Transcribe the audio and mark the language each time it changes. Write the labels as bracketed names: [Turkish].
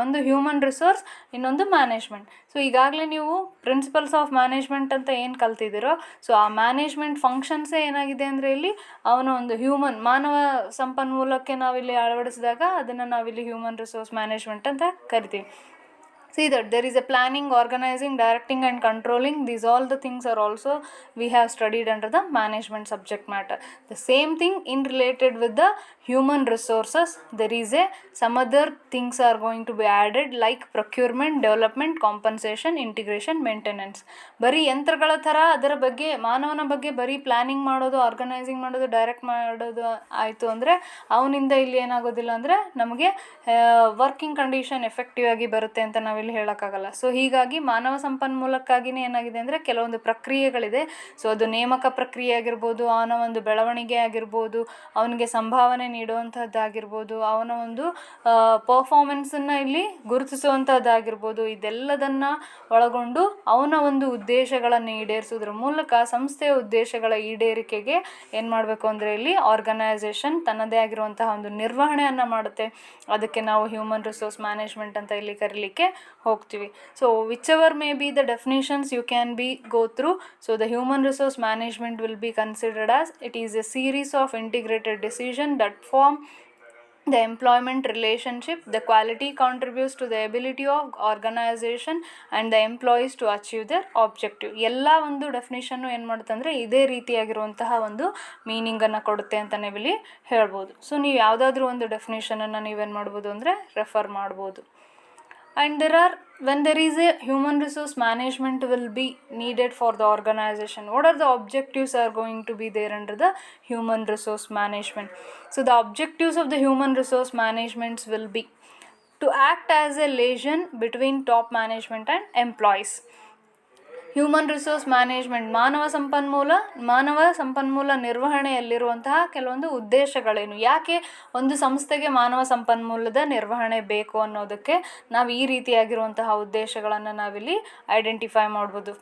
[Kannada] ಒಂದು human resource, ಇನ್ನೊಂದು management. ಈಗಾಗಲೇ ನೀವು ಪ್ರಿನ್ಸಿಪಲ್ಸ್ ಆಫ್ ಮ್ಯಾನೇಜ್ಮೆಂಟ್ ಅಂತ ಏನು ಕಲ್ತಿದ್ದೀರೋ, ಆ ಮ್ಯಾನೇಜ್ಮೆಂಟ್ ಫಂಕ್ಷನ್ಸೇ ಏನಾಗಿದೆ ಅಂದರೆ ಇಲ್ಲಿ ಅವನ ಒಂದು ಹ್ಯೂಮನ್ ಮಾನವ ಸಂಪನ್ಮೂಲಕ್ಕೆ ನಾವಿಲ್ಲಿ ಅಳವಡಿಸಿದಾಗ ಅದನ್ನು ನಾವಿಲ್ಲಿ ಹ್ಯೂಮನ್ ರಿಸೋರ್ಸ್ ಮ್ಯಾನೇಜ್ಮೆಂಟ್ ಅಂತ ಕರಿತೀವಿ. [English] See that there is a planning, organizing, directing and controlling. These all the things are also we have studied under the management subject matter. The same thing in related with the human resources, there is a some other things are going to be added like procurement, development, compensation, integration, maintenance. [Kannada] ಬರೀ ಯಂತ್ರಗಳ ಥರ ಅದರ ಬಗ್ಗೆ ಮಾನವನ ಬಗ್ಗೆ ಬರೀ planning ಮಾಡೋದು, organising ಮಾಡೋದು, ಡೈರೆಕ್ಟ್ ಮಾಡೋದು ಆಯಿತು ಅಂದರೆ ಅವನಿಂದ ಇಲ್ಲಿ ಏನಾಗೋದಿಲ್ಲ ಅಂದರೆ ನಮಗೆ ವರ್ಕಿಂಗ್ ಕಂಡೀಷನ್ ಎಫೆಕ್ಟಿವ್ ಆಗಿ ಬರುತ್ತೆ ಅಂತ ನಾವಿಲ್ಲಿ ಹೇಳೋಕ್ಕಾಗಲ್ಲ. ಸೊ ಹೀಗಾಗಿ ಮಾನವ ಸಂಪನ್ಮೂಲಕ್ಕಾಗಿಯೇ ಏನಾಗಿದೆ ಅಂದರೆ ಕೆಲವೊಂದು ಪ್ರಕ್ರಿಯೆಗಳಿದೆ. ಸೊ ಅದು ನೇಮಕ ಪ್ರಕ್ರಿಯೆ ಆಗಿರ್ಬೋದು, ಅವನ ಒಂದು ಬೆಳವಣಿಗೆ ಆಗಿರ್ಬೋದು, ಅವನಿಗೆ ಸಂಭಾವನೆ ನೀಡುವಂಥದ್ದಾಗಿರ್ಬೋದು, ಅವನ ಒಂದು ಪರ್ಫಾರ್ಮೆನ್ಸನ್ನು ಇಲ್ಲಿ ಗುರುತಿಸುವಂಥದ್ದಾಗಿರ್ಬೋದು, ಇದೆಲ್ಲದನ್ನು ಒಳಗೊಂಡು ಅವನ ಒಂದು ಉದ್ದೇಶಗಳನ್ನು ಈಡೇರಿಸೋದ್ರ ಮೂಲಕ ಸಂಸ್ಥೆಯ ಉದ್ದೇಶಗಳ ಈಡೇರಿಕೆಗೆ ಏನು ಮಾಡಬೇಕು ಅಂದರೆ ಇಲ್ಲಿ ಆರ್ಗನೈಸೇಷನ್ ತನ್ನದೇ ಆಗಿರುವಂತಹ ಒಂದು ನಿರ್ವಹಣೆಯನ್ನು ಮಾಡುತ್ತೆ. ಅದಕ್ಕೆ ನಾವು ಹ್ಯೂಮನ್ ರಿಸೋರ್ಸ್ ಮ್ಯಾನೇಜ್ಮೆಂಟ್ ಅಂತ ಇಲ್ಲಿ ಕರೀಲಿಕ್ಕೆ ಹೋಗ್ತೀವಿ. [English] So which ever may be the definitions you can be go through. So the human resource management will be considered as it is A series of integrated decision that form the employment relationship. The quality contributes to the ability of organization and the employees to achieve their objective. [Kannada] ಎಲ್ಲ ಒಂದು definition ಏನು ಮಾಡುತ್ತೆ ಅಂದರೆ ಇದೇ ರೀತಿಯಾಗಿರುವಂತಹ ಒಂದು ಮೀನಿಂಗನ್ನು ಕೊಡುತ್ತೆ ಅಂತ ನೀವಿಲ್ಲಿ ಹೇಳ್ಬೋದು. ಸೊ ನೀವು ಯಾವುದಾದ್ರೂ ಒಂದು ಡೆಫಿನೇಷನನ್ನು ನೀವೇನು ಮಾಡ್ಬೋದು ಅಂದರೆ ರೆಫರ್ ಮಾಡ್ಬೋದು. [English] And when there is a human resource management will be needed for the organization, what are the objectives are going to be there under the human resource management? So the objectives of the human resource management will be to act as a liaison between top management and employees. [Kannada] Human resource management ಮಾನವ ಸಂಪನ್ಮೂಲ ನಿರ್ವಹಣೆಯಲ್ಲಿರುವಂತಹ ಕೆಲವೊಂದು ಉದ್ದೇಶಗಳೇನು, ಯಾಕೆ ಒಂದು ಸಂಸ್ಥೆಗೆ ಮಾನವ ಸಂಪನ್ಮೂಲದ ನಿರ್ವಹಣೆ ಬೇಕು ಅನ್ನೋದಕ್ಕೆ ನಾವು ಈ ರೀತಿಯಾಗಿರುವಂತಹ ಉದ್ದೇಶಗಳನ್ನು ನಾವಿಲ್ಲಿ ಐಡೆಂಟಿಫೈ ಮಾಡ್ಬೋದು.